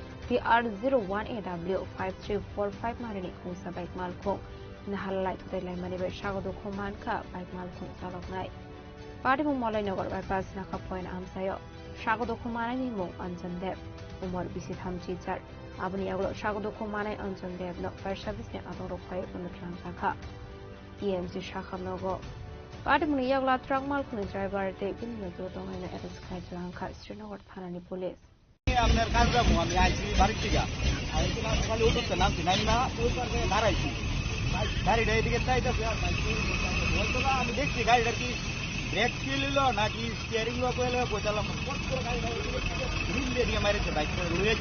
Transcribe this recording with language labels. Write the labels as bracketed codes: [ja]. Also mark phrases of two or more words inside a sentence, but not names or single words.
[trp] TR01AW5345 marini khungsa bike malkhung nahalai thudai laimani be shagodo kuman ka bike malkhung saloknai party mung molai nogor bypass nakha point amsayo shagodo kumanani mung anjandev umar bisi thamchi char abuni aglo shagodo kumanai anjan devno [en] fire service [trp] ne adoro khai unutlang sakha TMC shakhamnogo patimuni yagla truck malkhuni driver te binno do dongaina arrest khai jangkha Srinagar thanani police [bn] আপনার কাজ যাবো আমি আইছি বাড়ির থেকে আইছি না সকালে উঠতে নামছি নামি না ওই পাশে দাঁড়াইছি গাড়িটা এদিকে চাইতেছে বলতো না আমি দেখছি গাড়িটা কি ব্রেক ফেল হলো নাকি স্টিয়ারিং লক হলো কোথালাম দিয়ে মারিছে বাইক রয়েছে